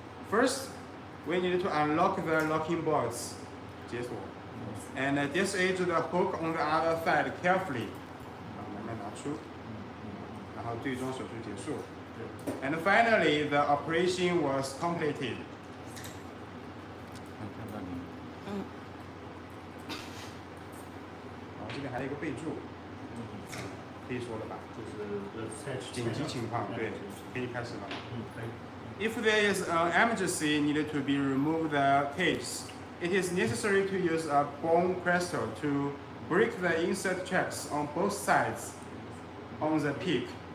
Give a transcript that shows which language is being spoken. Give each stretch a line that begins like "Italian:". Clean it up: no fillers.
English: First, we need to unlock the locking bolts.
Chinese: 解锁
English: and disengage the hook on the other side carefully.
Chinese: 慢慢拿出，然后最终手术结束。
English: And finally, the operation was completed.
Chinese: 这边还有一个备注，可以说了吧？就是紧急情况，对，可以开始了。可以。
English: If there is an emergency needed to be remove the cage, it is necessary to use a bone crystal to break the insert tracks on both sides on the peak.